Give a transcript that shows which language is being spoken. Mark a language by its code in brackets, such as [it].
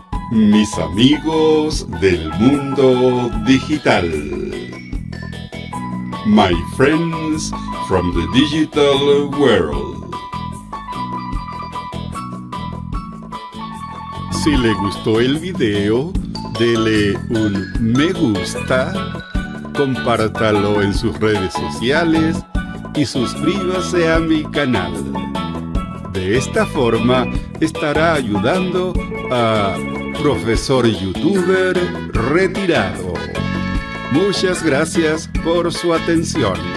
[es] mis amigos del mundo digital. [en] My friends from the digital world. [es] Si le gustó el video, dele un me gusta, compártalo en sus redes sociales y suscríbase a mi canal. De esta forma estará ayudando a Profesor Youtuber Retirado. Muchas gracias por su atención.